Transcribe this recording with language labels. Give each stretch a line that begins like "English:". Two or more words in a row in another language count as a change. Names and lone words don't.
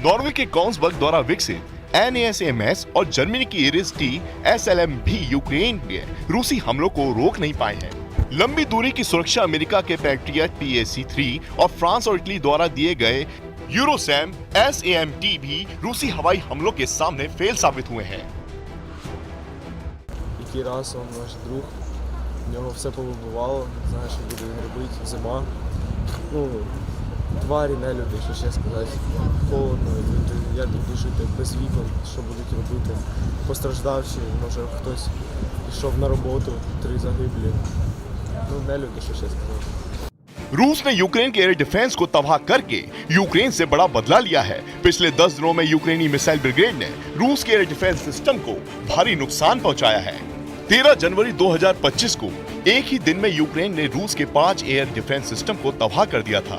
Hindi: नॉर्वे के कॉन्सबर्ग द्वारा विकसित NASAMS और जर्मनी की इरिस-T SLM भी यूक्रेन के रूसी हमलों को रोक नहीं पाए हैं। लंबी दूरी की सुरक्षा अमेरिका के पैट्रियट PAC-3 और फ्रांस और इटली द्वारा दिए गए यूरोसैम SAM-T भी रूसी हवाई हमलों के सामने फेल साबित हुए हैं।
Ukrainian: В нього все повибивало, не знаю, що буде робити, зима. Тварі, нелюди, що ще сказати. Холодно. як тут жити без вікон, що будуть робити постраждавші, може хтось пішов на роботу, 3 загиблі. Ну, не люди, що ще сказати.
Hindi: रूस ने यूक्रेन के
English: air defense
Hindi: को तबाह करके यूक्रेन से बड़ा बदला लिया है। पिछले 10 दिनों में यूक्रेनी
English: missile brigade
Hindi: ने रूस के
English: air defense system
Hindi: को भारी नुकसान पहुंचाया है। 13 जनवरी 2025 को एक ही दिन में यूक्रेन ने रूस के 5
English: air defense system
Hindi: को तबाह कर दिया था।